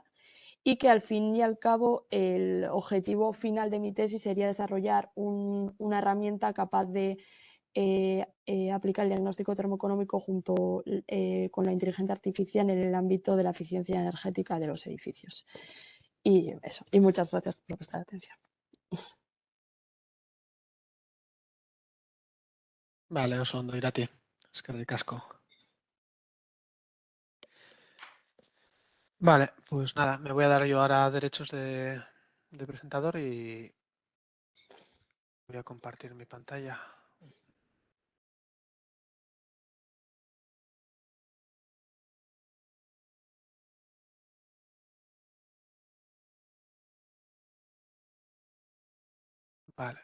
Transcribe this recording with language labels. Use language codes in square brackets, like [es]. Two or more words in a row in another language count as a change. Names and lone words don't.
[es] Y que al fin y al cabo el objetivo final de mi tesis sería desarrollar una herramienta capaz de aplicar el diagnóstico termoeconómico junto con la inteligencia artificial en el ámbito de la eficiencia energética de los edificios. Y eso, y muchas gracias por prestar atención. Vale, [eu] oso ondo, Irati. Eskerrik asko. [es] Vale, pues nada, me voy a dar yo ahora derechos de presentador y voy a compartir mi pantalla. Vale.